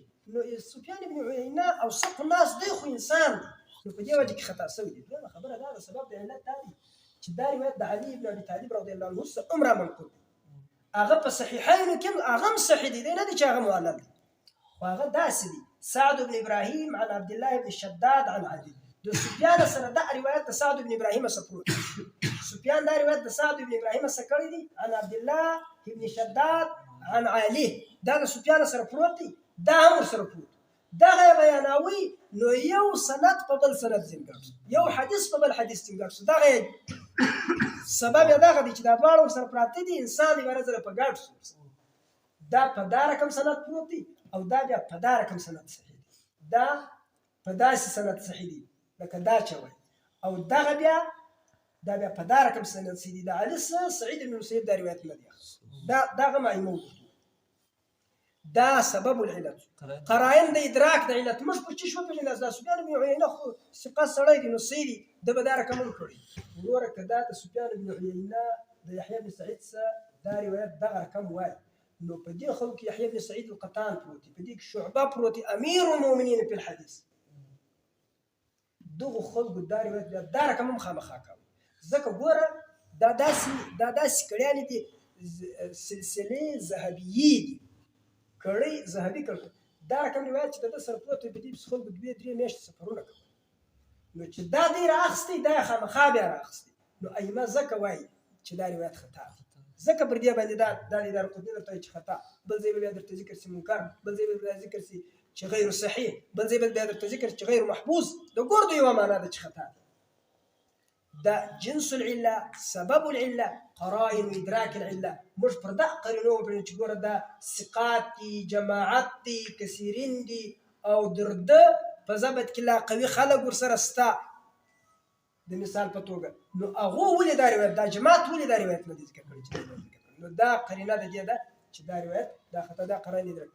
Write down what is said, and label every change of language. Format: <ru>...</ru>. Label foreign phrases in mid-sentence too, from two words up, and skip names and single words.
<ps>نو سفیان بن عيينة</ps> <ar>اوسط الناس</ar> <ps>دی خو انسان دی، نو په دې وجه کې خطا شوی دی. دویمه خبره دا ده سبب د علت دا دی چې دا روایت د علي بن ابي طالب</ps> <ar>رضی الله عنه</ar> <ps>څخه عمره منقول دی. هغه په صحیحینو کې هغه هم صحیح دی، نه دی چې هغه معلل دی، خو هغه داسې دی.</ps> <ar>سعد بن ابراهيم عن عبد الله بن شداد عن علي.</ar> <ps>د سفیان سره دا روایت د سعد بن ابراهيم څخه پروت دی. سفیان دا روایت د سعد بن ابراهيم څخه کړی دی</ps> <ar>عن عبد الله بن شداد عن علي.</ar> <ps>دا د سفیان سره پروت دی، دا هم سره پروت. دغه بیانوي نو یو سند په بل سند څنګه، یو حدیث په بل حدیث څنګه. دغه سبب یې دغه دی چې دا دواړه سره پراته دي، انسان یې ورځره په ګډ شو. دا په دا رقم سند پروت دی او دا بیا په دا رقم سند صحیح دی، دا په داسې سند صحیح دی لکه دا چوي، او دغه بیا په دا رقم سند صحیح دی. د علي سعید بن مسیب دا روایت نه دی، دغه معلومه دا</ps> <ar>سبب العلت.</ar> <ps>قرائن د ادراک د علت موږ په څه شو پیژنو؟ دا سفیان بن عيينة خو ثقه سړی دی، نو سیری د به دا رقم کړی. نور کدا د سفیان بن عيينة د يحيى بن سعيد څخه دا روایت دغه رقم وایي، نو په دې خلکو يحيى بن سعيد القطان پروت دی، په دې کې شعبه پروت دی امیر المؤمنین په الحديث. دغه خلکو دا روایت دا رقم هم خامخا کوي. ځکه ګوره دا داسې کړیانې دي سلسلې ذهبیې دي، کړی ذهبي کړ. دا رقم روایت چې د سره پروت دی په دې خلکو 2-3 میاشتې سفرونه کوي. نو چې دا دی راخستی دا خامخا بیا راخستی. نو ائمه ځکه وایي چې دا روایت خطا دی، ځکه پر دې باندې دا دارقطني درته وایي چې خطا، بل ځای به بیا درته ذکر سي منکر، بل ځای به بیا ذکر سي چې غیر صحیح، بل ځای به بیا درته ذکر چې غیر محفوظ. د ګردو یوه معنا ده چې خطا دی.</ps> <ar>دا جنس العله، سبب العله، قرائن ادراك العله.</ar> <ps>موږ پر دا قرینو وپېژنو چې ګوره دا ثقات دي، جماعت دي، کثیرین دي، او درده په ضبط کې لا قوي خلک ورسره ستا د مثال په توګه. نو هغو ولې دا روایت، دا جماعت ولې دا روایت نه دي ذکر کړی چې نو دا قرینه د دې ده چې دا روایت دا خطا، دا قرائن ادراک.</ps>